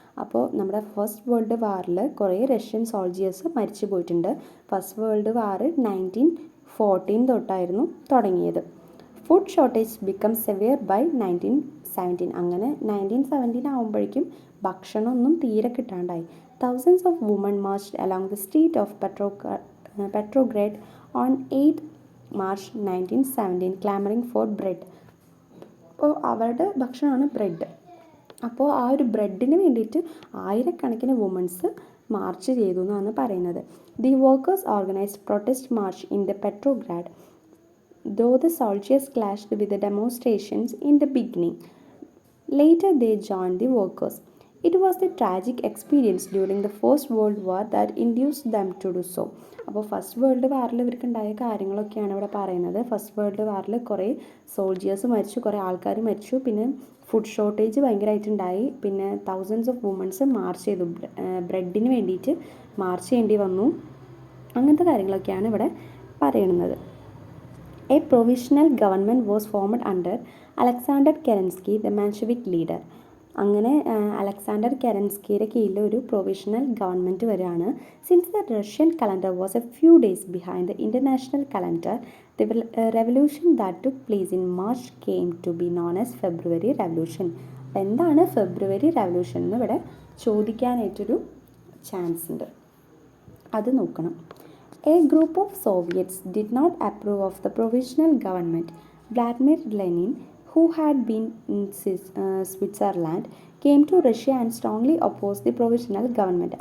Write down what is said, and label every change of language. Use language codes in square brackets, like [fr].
[ml] അപ്പോൾ നമ്മുടെ first world വാറിൽ കുറേ റഷ്യൻ സോൾജിയേഴ്സ് മരിച്ചു പോയിട്ടുണ്ട്. ഫസ്റ്റ് വേൾഡ് വാർ 1914 തൊട്ടായിരുന്നു തുടങ്ങിയത്. [en] Food shortage become severe by 1917. [ml] അങ്ങനെ 1917 ആകുമ്പോഴേക്കും ഭക്ഷണമൊന്നും തീരെ കിട്ടാണ്ടായി. [en] Thousands of women marched along the street of Petrograd on 8th March 1917 clamoring for bread. [ml] അപ്പോൾ അവരുടെ ഭക്ഷണമാണ് ബ്രെഡ്. അപ്പോൾ ആ ഒരു ബ്രെഡിന് വേണ്ടിയിട്ട് ആയിരക്കണക്കിന് വുമൻസ് മാർച്ച് ചെയ്തു എന്നാണ് പറയുന്നത്. [en] The workers organised protest march in the Petrograd. Though the soldiers clashed with the demonstrations in the beginning, later they joined the workers. It was the tragic experience during the First World War that induced them to do so. [ml] അപ്പോൾ first world വാറിൽ ഇവർക്കുണ്ടായ കാര്യങ്ങളൊക്കെയാണ് ഇവിടെ പറയുന്നത്. First world വാറിൽ കുറേ soldiers മരിച്ചു, കുറേ ആൾക്കാർ മരിച്ചു, പിന്നെ ഫുഡ് ഷോർട്ടേജ് ഭയങ്കരമായിട്ടുണ്ടായി, പിന്നെ [en] thousands of womens [ml] മാർച്ച് ചെയ്തു, ബ്രെഡിന് വേണ്ടിയിട്ട് മാർച്ച് ചെയ്യേണ്ടി വന്നു. അങ്ങനത്തെ കാര്യങ്ങളൊക്കെയാണ് ഇവിടെ പറയുന്നത്. [en] A provisional government was formed under Alexander Kerensky, the Menshevik leader. [ml] അങ്ങനെ അലക്സാണ്ടർ കെരൻസ്കിയുടെ കീഴിൽ ഒരു പ്രൊവിഷണൽ ഗവൺമെൻറ് വരികയാണ്. [en] Since the Russian calendar was a few days behind the international calendar, the revolution that took place in March came to be known as February revolution. [ml] അപ്പോൾ എന്താണ് ഫെബ്രുവരി revolution എന്ന് ഇവിടെ ചോദിക്കാനായിട്ടൊരു chance ഉണ്ട്, അത് നോക്കണം. [en] A group of Soviets did not approve of the provisional government. Vladimir Lenin, who had been in Switzerland, came to Russia and strongly opposed the provisional government.